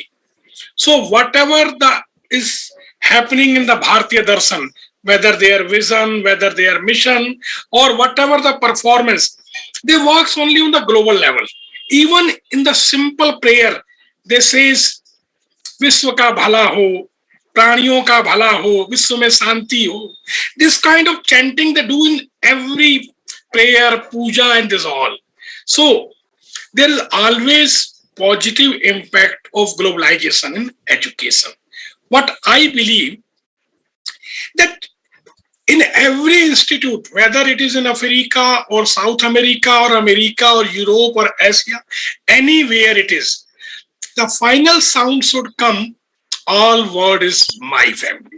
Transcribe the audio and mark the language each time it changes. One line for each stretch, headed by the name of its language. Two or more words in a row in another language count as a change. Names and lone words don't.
English: So whatever is happening in the Bharatiya Darshan, whether their vision, whether their mission, or whatever the performance, they works only on the global level. Even in the simple prayer, they says,
Hindi: विश्व का भला हो, प्राणियों का भला हो, विश्व में शांति हो.
English: This kind of chanting they do in every prayer, puja, and this all. So there is always positive impact of globalization in education. What I believe that in every institute, whether it is in Africa or South America or Europe or Asia, anywhere it is, the final sound should come, all world is my family.